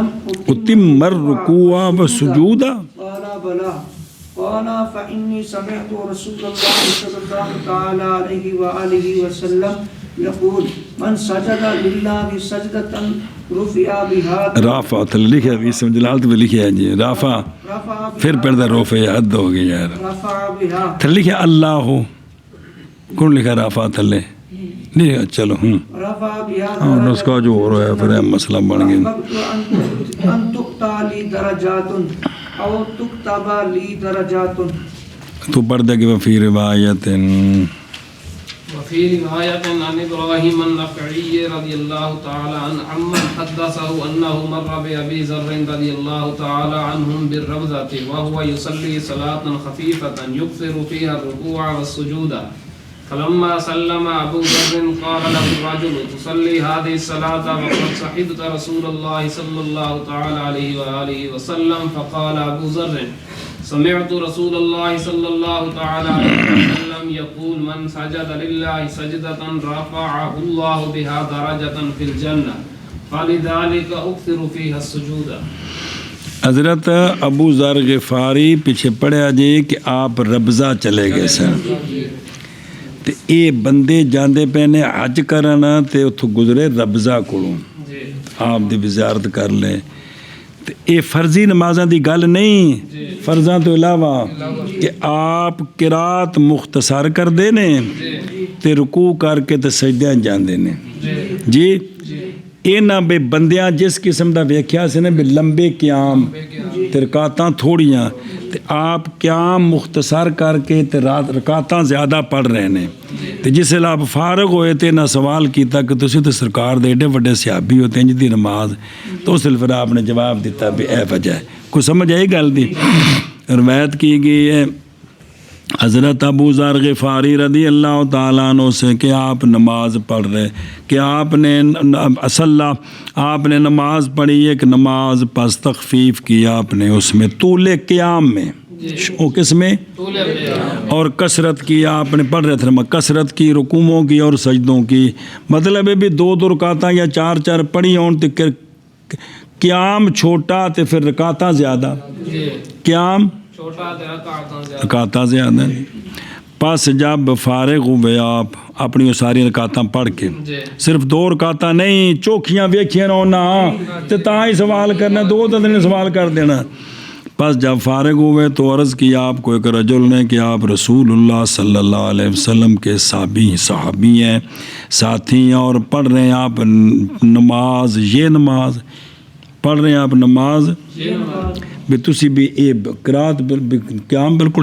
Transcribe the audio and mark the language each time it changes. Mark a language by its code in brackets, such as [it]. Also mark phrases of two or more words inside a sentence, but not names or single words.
[ar] أتم الركوع والسجود؟ قال بلى، قال فإني سمعت رسول الله صلى الله تعالى عليه وآله وسلم يقول من سجد لله سجدة رفع بها، [pa] رافع لکھا ہے اسم جلالت میں لکھا ہے جی، رافع پھر پردہ رفع حد ہو گئی یار، [ar] رفع بها [pa] پھر لکھا اللہ ہو کون لکھا رافع تھلے نہیں چلو [ar] رفع بها [pa] ہاں نسخہ جو ہو رہا ہے پھر مسئلہ بن گیا [ar] أحببت أن تؤتى لي درجات أو تكتب لي درجات. [pa] تو پڑھ دے کہ [ar] وفی روایت وفي رواية عن إبراهيم النخعي رضي الله تعالى عنه عمن حدثه أنه مر بأبي ذر رضي الله تعالى عنهم بالربذة وهو يصلي صلاة خفيفة يكثر فيها الركوع والسجود فلما سلم أبو ذر قال له الرجل تصلي هذه الصلاة وقد صحبت رسول الله صلى الله تعالى عليه وآله وسلم فقال أبو ذر سمعت رسول الله صلى الله تعالى عليه وسلم يقول من سجد لله سجدة رفعه الله بها درجة في الجنة فلذلك أكثر فيها السجود. [pa] حضرت ابو ذر غفاری پیچھے پڑھیا جی کہ آپ ربضہ چلے گئے سن تے اے بندے جاندے پے نے حج کرن تے اتھوں گزرے ربضہ کولوں آپ دی بھی زیارت کر لے تے اے فرضی نمازاں دی گل نہیں فرضاں تو علاوہ کہ آپ قرات مختصر کر دے نے تے رکوع کر کے تے سجدے جاندے نے جی انہاں بے بندیاں جس قسم دا ویکھیا سی نے بے لمبے قیام تے رکعتاں تھوڑیاں تے آپ قیام مختصر کر کے تے رکعتاں زیادہ پڑھ رہے نے تے جس ویلے آپ فارغ ہوئے تے نہ سوال کیتا کہ تسی تے سرکار دے ایڈے وڈے صحابی ہوتے ہیں جدی نماز تو اس پھر آپ نے جواب دیتا بھی اے وجہ ہے کوئی سمجھ آئی گل دی [ur] روایت کی گئی ہے حضرت ابو ذر غفاری رضی اللہ تعالیٰ عنہ سے کہ آپ نماز پڑھ رہے کہ آپ نے نماز پڑھی ایک نماز پس تخفیف کی آپ نے اس میں طول قیام میں وہ کس میں اور کثرت کی آپ نے پڑھ رہے تھے کثرت کی رکوعوں کی اور سجدوں کی مطلب ہے بھی دو رکعتاں یا چار پڑھی ہون تے قیام چھوٹا تے پھر رکعتاں زیادہ قیام رکعتاں زیادہ پس جب [pa] فارغ ہوئے آپ اپنی ساری رکعتاں پڑھ کے صرف دو رکعتاں نہیں چوکھیاں ویکھیاں نہ تے تاں ہی سوال کرنا دو دن سوال کر دینا پس جب فارغ ہوئے تو عرض کیا آپ کو ایک رجل نے کہ آپ رسول [ur] اللہ صلی اللہ علیہ وسلم کے صحابی ہیں ساتھی ہیں اور پڑھ رہے ہیں آپ نماز یہ نماز پڑھ رہے ہیں آپ نماز بھی [pa] تسی بھی اے قرات قیام بالکل